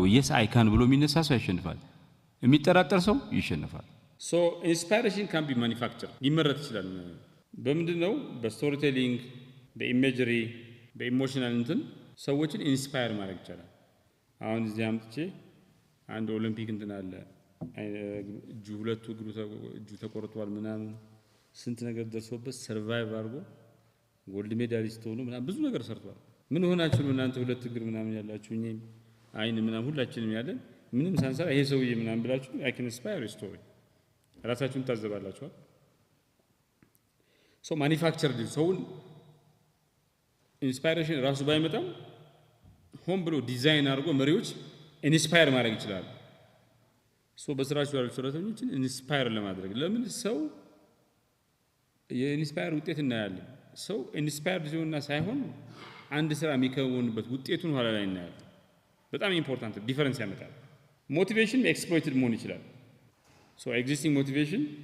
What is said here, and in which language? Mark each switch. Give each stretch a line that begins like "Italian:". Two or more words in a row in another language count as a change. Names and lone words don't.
English: yes I can
Amharic: ብሎ የሚነሳ ሰው ያሸንፋል የሚጠራጠር ሰው ይሸነፋል
English: so inspiration can be manufactured
Amharic: ሊመረት ይችላል በምንድነው በስቶሪቴሊንግ በኢሜጀሪ በኢሞሽናል እንትን ሰዎችን ኢንስፓየር ማድረግ ይችላል አሁን እዚህ አምጥቼ አንድ ኦሊምፒክ እንትን አለ እጁ ሁለቱ እጁ ተቆርጧል ምናምን ስንት ነገር ደርሶበት ሰርቫይቭ አድርጎ
English: gold medalist
Amharic: ሆኖ ምናምን ብዙ ነገር ሰርቷል ምን ሆናችሁ ነው እናንተ ሁለት እግር ምናምን ያላችሁ እኔ አይን ምናምን ሁላችንም ያለን ምንም ሳንሰራ ይሄ ሰውዬ ምናምን ብላችሁ
English: I can inspire a story
Amharic: ራሳችሁን ታዘባላችሁ
English: so manufactured
Amharic: ሰውን ኢንስፓይሬሽን ራሱ ባይመጣም ሆም ብሎ ዲዛይን አድርጎ መሪዎች ኢንስፓየር ማድረግ ይችላል so በስራቸው ያሉ ሰራተኞችን ኢንስፓየር ለማድረግ ለምን ሰው የኢንስፓየር ውጤት እናያለን ሰው ኢንስፓየርድ ሲሆንና ሳይሆን አንድ ስራ የሚከውንበት ውጤቱን ኋላ ላይ እናያለን በጣም
English: important difference
Amharic: ያመጣል
English: motivation exploited
Amharic: መሆን ይችላል
English: so existing motivation